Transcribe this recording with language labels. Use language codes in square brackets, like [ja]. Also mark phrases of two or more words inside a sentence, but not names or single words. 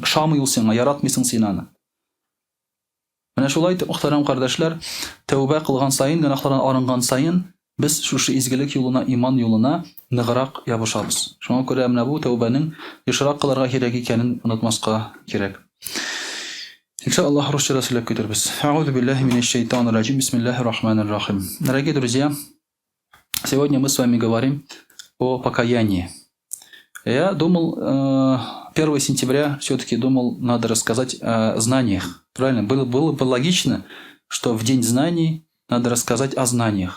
[tt] Ошамый ул сиңа, яратмыйсың син аны. Менә шулай мөхтәрәм кардәшләр, тәүбә кылган сайын, гынахлардан арынган сайын без шушы изгелек юлына, иман юлына ныграк ябышабыз. Шуңа күрә менә бу тәүбәнең ешрак кылырга кирәк икәнен онытмаска кирәк. Иншаллах, русча сөйләп китербез. [ar] أعوذ بالله من الشيطان الرجيم بسم الله الرحمن الرحيم. [ru] Дорогие друзья, сегодня мы с вами говорим о покаянии. Я думал, 1 сентября все-таки думал, надо рассказать о знаниях. Правильно? Было бы логично, что в День знаний надо рассказать о знаниях.